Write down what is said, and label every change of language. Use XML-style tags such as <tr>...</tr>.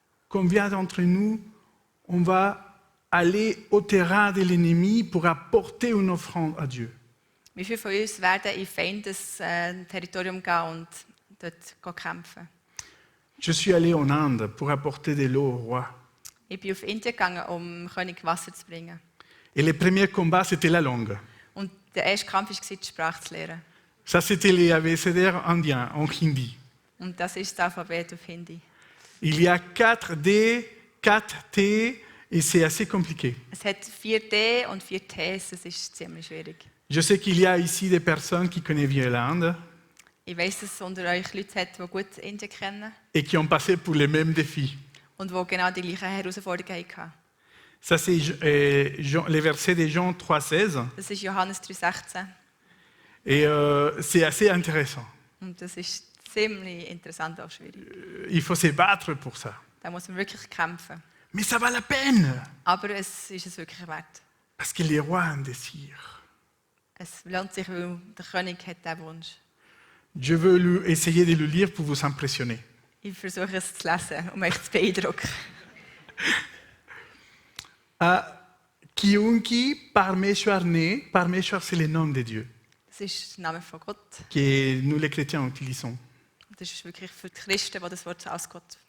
<fr>Combien d'entre nous, on va aller au terrain de l'ennemi pour apporter une offrande à Dieu?</fr> <de>Wie viele von uns werden in Feindes Territorium gehen und dort kämpfen?</de> <fr>Je suis allé en Inde pour apporter de l'eau au roi.</fr> <de>Ich bin auf Indien gegangen, um dem König Wasser zu bringen.</de> <fr>Et le premier combat, c'était la langue.</fr> <de>Und der erste Kampf war, die Sprache zu lernen.</de> <fr>Ça, c'était les abécédaires indiens en hindi.</fr> <de>Und das ist das Alphabet auf Hindi.</de> <fr>Il y a 4 D, 4 T, et c'est assez compliqué.</fr> <de>Es hat 4 D und 4 Ts, das ist ziemlich schwierig.</de> <fr>Je sais qu'il y a ici des personnes qui connaissent bien l'Inde</fr> <de>Ich weiss, dass es unter euch Leute hat, die gut Indien kennen</de> <fr>et qui ont passé pour les mêmes défis.</fr> <de>und die genau die gleichen Herausforderungen hatten.</de> <fr>Ça, c'est les versets de Jean 3,16.</fr> <de>Das ist Johannes 3,16</de> <fr>Et c'est assez intéressant.</fr> <de>und das ist ziemlich interessant und auch schwierig.</de> <fr>Il faut se battre pour ça.</fr> <de>Da muss man wirklich kämpfen.</de> <fr>Mais ça va la peine,</fr> <de>Aber es ist es wirklich wert.</de> <fr>parce que les rois ont un désir.</fr> <de>Es lohnt sich, weil der König hat diesen Wunsch.</de> <fr>Je veux essayer de le lire pour vous impressionner.</fr> <de>Ich versuche es zu lesen, um euch zu beeindrucken.</de> <hi>Kiunki Parmeshwar ne,</hi> <fr>Parmeshwar c'est le nom de Dieu,</fr> <de>Das ist der Name von Gott.</de> <fr>que nous les chrétiens utilisons.</fr> <de>Das ist wirklich für die Christen, die das Wort als Gott</de>